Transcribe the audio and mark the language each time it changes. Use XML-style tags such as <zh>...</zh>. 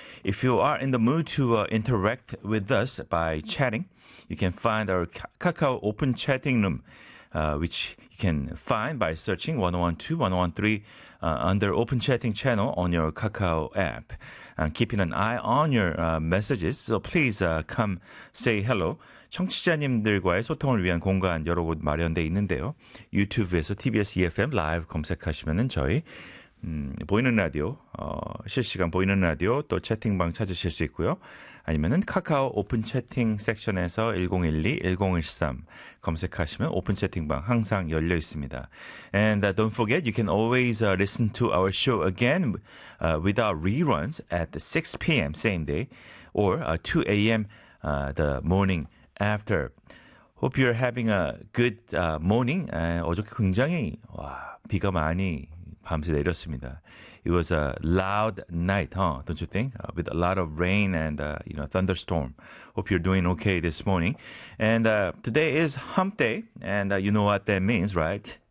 <en>If you are in the mood to interact with us by chatting, you can find our Kakao open chatting room, which you can find by searching 101.2, 101.3 under open chatting channel on your Kakao app. And keeping an eye on your messages, so please come say hello.</en> <ko>청취자님들과의 소통을 위한 공간 여러 곳 마련돼 있는데요. 유튜브에서 TBS EFM 라이브 검색하시면은 저희 보이는 라디오, 실시간 보이는 라디오 또 채팅방 찾으실 수 있고요. 아니면은 카카오 오픈 채팅 섹션에서 1012-1013 검색하시면 오픈 채팅방 항상 열려 있습니다.</ko> <en>And don't forget, you can always listen to our show again without reruns at 6 p.m. same day or 2 a.m. The morning after. Hope you're having a good morning.</en> <ko>어저께 굉장히 비가 많이 밤새 내렸습니다.</ko> <en>It was a loud night, huh? Don't you think? With a lot of rain and you know, thunderstorm. Hope you're doing okay this morning. And today is hump day, and you know what that means, right?</en>